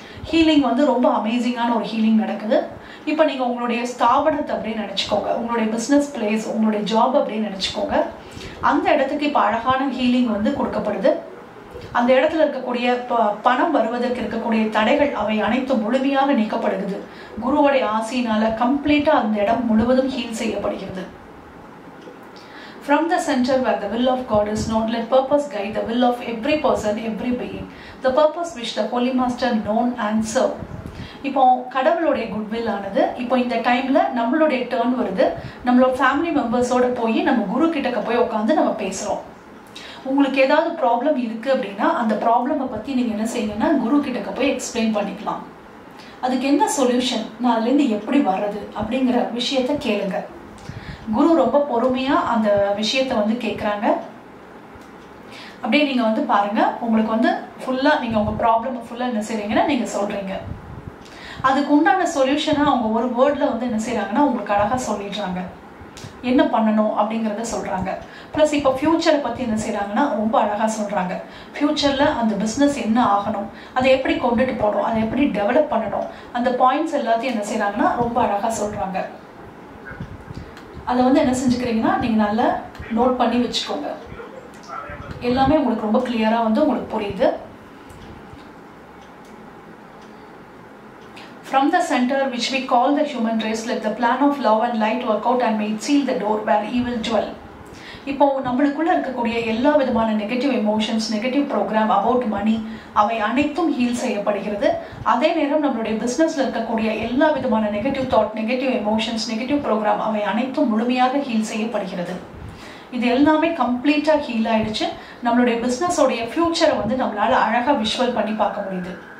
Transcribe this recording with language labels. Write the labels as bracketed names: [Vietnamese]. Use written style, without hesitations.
[Tamil] Healing வந்து ரொம்ப அமேசிங்கான ஒரு ஹீலிங் நடக்குது. இப்போ நீங்கள் உங்களுடைய ஸ்தாபனத்தை அப்படியே நினச்சிக்கோங்க, உங்களுடைய பிஸ்னஸ் பிளேஸ், உங்களுடைய ஜாப் அப்படின்னு நினச்சிக்கோங்க. அந்த இடத்துக்கு இப்போ அழகான ஹீலிங் வந்து கொடுக்கப்படுது. அந்த இடத்துல இருக்கக்கூடிய பணம் வருவதற்கு இருக்கக்கூடிய தடைகள் அவை அனைத்தும் முழுமையாக நீக்கப்படுகிறது. குருவுடைய ஆசையினால கம்ப்ளீட்டாக அந்த இடம் முழுவதும் ஹீல் செய்யப்படுகிறது. [English] From the center where the will of God is known, let purpose guide the will of every person, every being. The purpose which the Holy Master known and serve. [Tamil] இப்போ கடவுளுடைய குட்வில் ஆனது இப்போ இந்த டைம்ல நம்மளுடைய turn வருது. நம்மளோட family மெம்பர்ஸோட போய் நம்ம குரு கிட்டக்க போய் உட்காந்து நம்ம பேசுறோம். உங்களுக்கு ஏதாவது ப்ராப்ளம் இருக்கு அப்படின்னா அந்த ப்ராப்ளமை பத்தி நீங்க என்ன செய்யுங்கன்னா குரு கிட்டக்க போய் எக்ஸ்பிளைன் பண்ணிக்கலாம். அதுக்கு என்ன சொல்யூஷன், நான் அதுலேருந்து எப்படி வர்றது அப்படிங்கிற விஷயத்த கேளுங்க. குரு ரொம்ப பொறுமையா அந்த விஷயத்த வந்து கேட்குறாங்க. அப்படியே நீங்க வந்து பாருங்க, உங்களுக்கு வந்து ஃபுல்லா நீங்க உங்க ப்ராப்ளம் ஃபுல்லா என்ன செய்றீங்கன்னா நீங்க சொல்றீங்க. அதுக்கு உண்டான சொல்யூஷனை அவங்க ஒரு வேர்ட்ல வந்து என்ன செய்யறாங்கன்னா உங்களுக்கு அழகா சொல்லிடுறாங்க. என்ன பண்ணணும் அப்படிங்கிறத சொல்றாங்க. பிளஸ் இப்போ ஃபியூச்சரை பத்தி என்ன செய்யறாங்கன்னா ரொம்ப அழகா சொல்றாங்க. ஃபியூச்சர்ல அந்த பிசினஸ் என்ன ஆகணும், அதை எப்படி கொண்டுட்டு போகணும், அதை எப்படி டெவலப் பண்ணணும், அந்த பாயிண்ட்ஸ் எல்லாத்தையும் என்ன செய்யறாங்கன்னா ரொம்ப அழகா சொல்றாங்க. அதை வந்து என்ன செஞ்சுக்கிறீங்கன்னா நீங்க நல்லா நோட் பண்ணி வச்சுக்கோங்க. எல்லாமே உங்களுக்கு ரொம்ப கிளியரா வந்து உங்களுக்கு புரியுது. [English] From the center which we call the human race, let the plan of love and light work out and may it seal the door where evil dwell. [Tamil] இப்போ நம்மளுக்குள்ள இருக்கக்கூடிய எல்லா விதமான negative emotions, negative program about money, அவை அனைத்தும் heel செய்யப்படுகிறது. அதே நேரம் நம்மளுடைய பிஸ்னஸ்ல இருக்கக்கூடிய எல்லா விதமான negative thought, negative emotions, negative program அவை அனைத்தும் முழுமையாக ஹீல் செய்யப்படுகிறது. இது எல்லாமே கம்ப்ளீட்டா ஹீல் ஆயிடுச்சு. நம்மளுடைய பிஸ்னஸோடைய ஃபியூச்சரை வந்து நம்மளால அழகா விஷுவல் பண்ணி பார்க்க முடியுது.